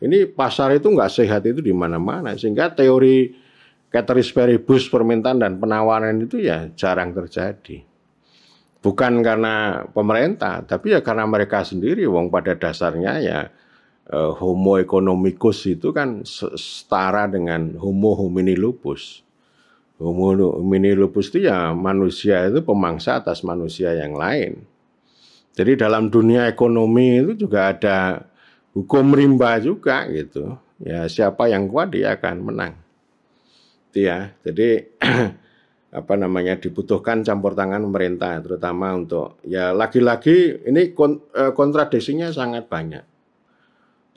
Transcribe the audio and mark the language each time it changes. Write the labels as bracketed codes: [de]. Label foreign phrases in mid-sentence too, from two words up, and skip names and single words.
[id] Ini pasar itu nggak sehat itu di mana-mana, sehingga teori [la] ceteris paribus [id] permintaan dan penawaran itu ya jarang terjadi. Bukan karena pemerintah, tapi ya karena mereka sendiri. Wong pada dasarnya ya [la] homo economicus [id] itu kan setara dengan [la] homo homini lupus. Homo homini lupus [id] itu ya manusia itu pemangsa atas manusia yang lain. Jadi dalam dunia ekonomi itu juga ada hukum rimba juga gitu. Ya siapa yang kuat dia akan menang. Itu ya. Jadi dibutuhkan campur tangan pemerintah, terutama untuk ya lagi-lagi ini kontradiksinya sangat banyak.